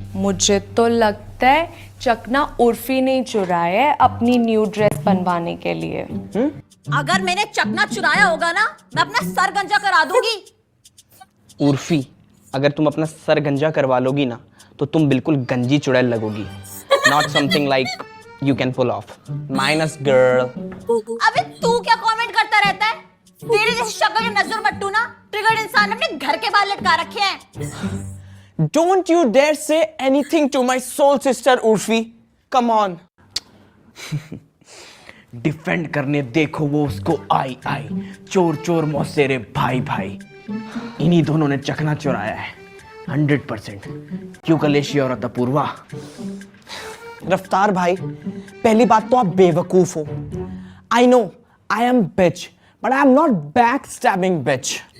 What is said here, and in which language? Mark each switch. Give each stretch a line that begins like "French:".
Hindi: मुझे तो लगता है चकना उर्फी ने चुराया है अपनी न्यू ड्रेस बनवाने के लिए। अगर मैंने चकना चुराया होगा ना, मैं अपना सर गंजा करा दूंगी। उर्फी, अगर तुम अपना सर गंजा करवा लोगी ना तो तुम बिल्कुल गंजी चुड़ैल लगोगी।
English: Not something like you can pull off. Minus girl.
Hindi: अबे तू क्या कमेंट करता रहता है? तेरे जैसे शक्ल के नजर मट्टू ना ट्रिगर्ड इंसान अपने घर के बाहर लटका रखे हैं।
English: Don't you dare say anything to my soul sister Urfi. Come on.
Hindi: Defend करने देखो वो उसको आई आई, चोर चोर मौसेरे भाई भाई। इन्हीं दोनों ने चखना चुराया है 100%। क्यों कलेशी और अपूर्वा? रफ्तार भाई, पहली बात तो आप बेवकूफ हो।
English: I know I am bitch, but I am not back stabbing bitch.